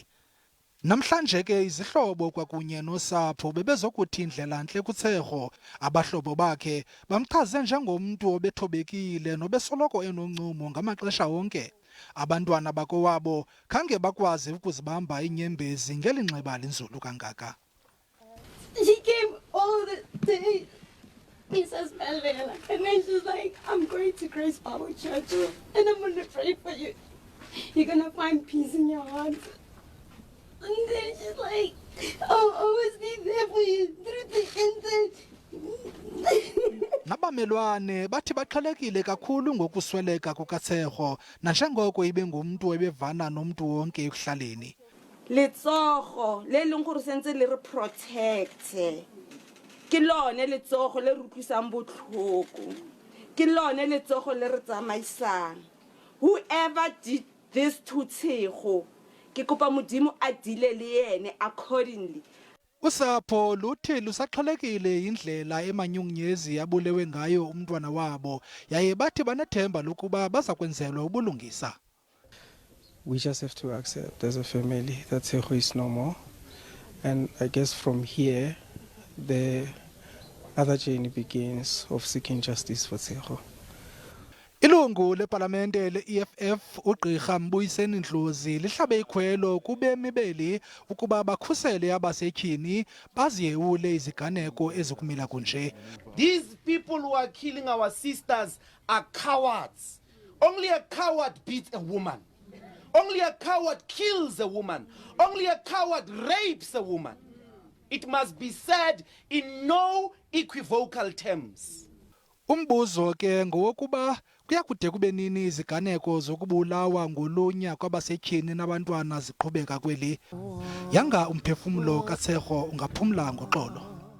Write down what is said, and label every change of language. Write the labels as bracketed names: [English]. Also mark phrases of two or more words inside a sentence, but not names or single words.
[Xhosa] Namhlanje ke izihlobo kwakunye nosapho bebezokuthi ndlelantle kuTshegofatso. Abahlobo bakhe bamchaze njengomntu obethobekile nobesoloko enoncumo ngamaxesha onke. Abantwana bakowabo khange bakwazi ukuzibamba iinyembezi ngeli nxeba linzulu kangaka. [English] She came all the day. He says, Malela. And then she's like, I'm going to Grace Power Church and I'm going to pray for you. You're going to find peace in your heart. And then she's like, I'll always be there for you through the end. [Xhosa] Nabamelwane bathi baqhelekile kakhulu ngokusweleka kukaTshegofatso nanjengoko ibengumntu ebevana nomntu wonke ekuhlaleni. [Tswana] Letsogo le leng gore sentse le re protect. Ke lone letsogo le re utlwisang botlhoko. Ke lone letsogo le re tsamaisang. [English] Whoever did this to Tshegofatso, [Tswana] ke kopa modimo a dile le ene accordingly. [Xhosa] Usapho luthi lusaxhelekile indlela emanyungnyezi abulewe ngayo umntwana wabo, yaye bathi banethemba lokuba baza kwenzelwa ubulungisa. [English] We just have to accept as a family that Tshegofatso is no more. And I guess from here, the other journey begins of seeking justice for Tshegofatso. [Xhosa] Ilungu lepalamente le-EFF ugqirha Mbuyiseni Ndlozi lihlabe ikhwelo kubemi beli ukuba bakhusele abasetyhini baziyewule iziganeko ezikumila kunje. [English] These people who are killing our sisters are cowards. Only a coward beats a woman. Only a coward kills a woman. Only a coward rapes a woman. It must be said in no equivocal terms. [Xhosa] Umbuzo ke ngowokuba kuyakude kube nini iziganeko zokubulawa ngolunya kwabasetyhini nabantwana ziqhubeka kweli. Yanga umphefumlo kaTshegofatso ungaphumla ngoxolo.